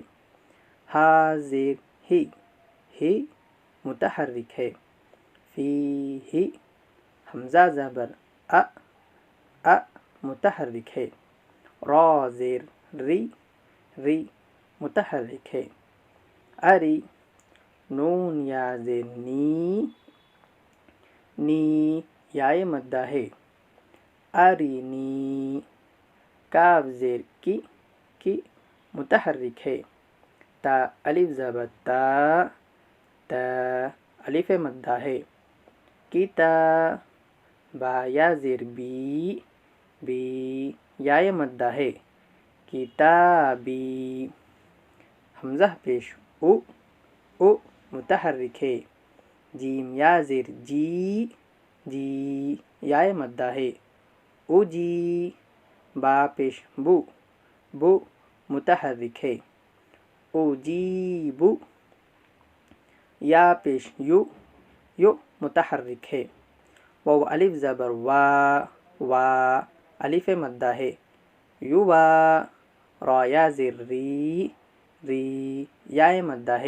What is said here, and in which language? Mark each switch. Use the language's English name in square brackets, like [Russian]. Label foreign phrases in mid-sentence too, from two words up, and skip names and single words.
[Urdu] ہا زیر ہی، ہی متحرک ہے۔ فی ہی، حمزہ زبر ا، ا متحرک ہے۔ را زیر ری، ری متحرک ہے۔ اری، نون یا زیر نی، نی یائے مدہ ہے۔ ارینی، کاف زیر کی، کی متحرک ہے۔ تا الف زبر تا، تا الف مدہ ہے۔ کتا، با یا زیر بی، بی یائے مدہ ہے۔ کتابی، حمزہ پیش او، او متحرک ہے۔ جیم یا زیر جی، جی یائے مدہ ہے۔ اوجی، با پیش بو، بو متحرک ہے۔ اوجیبو، یا پیش یو، یو متحرک ہے. واو الف زبر وا، وا الف مدہ ہے. युवा। را یا زیر ری، ری یا مدہ ہے.